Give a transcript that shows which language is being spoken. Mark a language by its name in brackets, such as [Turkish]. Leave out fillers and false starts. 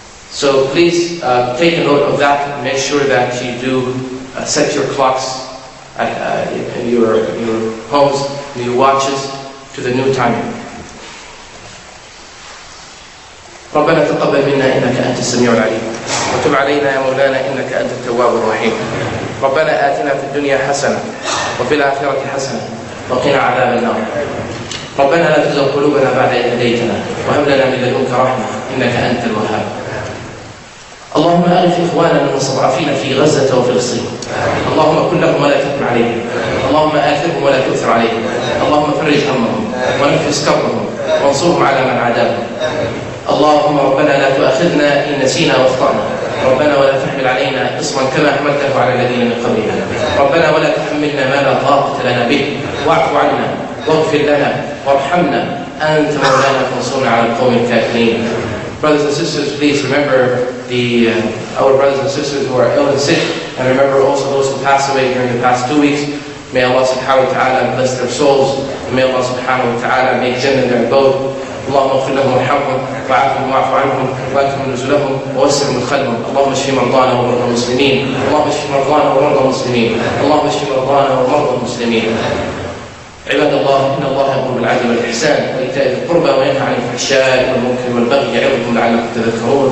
[English] So please take a note of that and make sure that you do set your clocks in your homes, in your watches, to the new timing. [Arabic] ربنا تقبل منا إنك أنت السميع العليم وتب علينا يا مولانا إنك أنت التواب الرحيم ربنا آتنا في الدنيا حسنة وفي الآخرة حسنة وقنا عذاب النار ربنا لا تزغ قلوبنا بعد إذ هديتنا وهب لنا من لدنك رحمة إنك أنت الوهاب اللهم أغث إخواننا المستضعفين في غزة وفلسطين اللهم كن لهم ولا تكن عليهم اللهم آثرهم ولا تؤثر عليهم وفرج همهم ونفس كربهم وانصرهم على من عاداهم. اللهم ربنا لا تؤاخذنا إن نسينا واخطأنا، ربنا ولا تحمل علينا إصرا كما حملته على الذين من قبلنا، ربنا ولا تحملنا ما لا طاقة لنا به، واعف عنا واغفر لنا وارحمنا أنت مولانا فانصرنا على القوم الكافرين. [English] Brothers and sisters, please remember our brothers and sisters who are ill and sick, and remember also those who passed away during the past 2 weeks. May Allah subhanahu wa ta'ala bless their souls, and may Allah subhanahu wa ta'ala make Jannah their abode. [Arabic] اللهم اغفر لهم وارحمهم وعافهم واعف عنهم واكرم نزلهم ووسع مدخلهم. اللهم اشف مرضانا ومرضى المسلمين، اللهم اشف مرضانا ومرضى المسلمين، اللهم اشف مرضانا ومرضى المسلمين. عباد الله، ان الله يامر بالعدل والاحسان وايتاء ذي القربى وينهى عن الفحشاء والمنكر والبغي يعظكم لعلكم تذكرون.